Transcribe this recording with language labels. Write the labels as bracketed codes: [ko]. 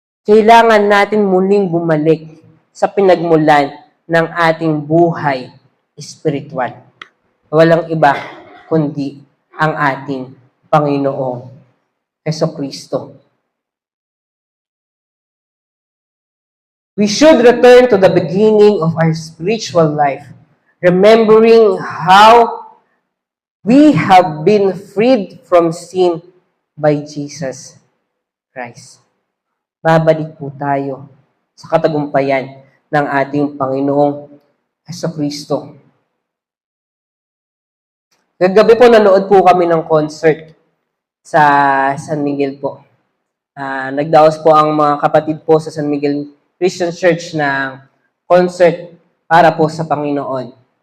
[tl] Kailangan natin muling bumalik sa pinagmulan ng ating buhay espiritual. Walang iba kundi ang ating Panginoong Hesukristo. [en] We should return to the beginning of our spiritual life, remembering how we have been freed from sin by Jesus Christ. [tl] Babalik po tayo sa katagumpayan ng ating Panginoong Hesukristo. Gagabi po nanood po kami ng concert sa San Miguel po. Nagdaos po ang mga kapatid po sa San Miguel Christian Church ng concert para po sa Panginoon.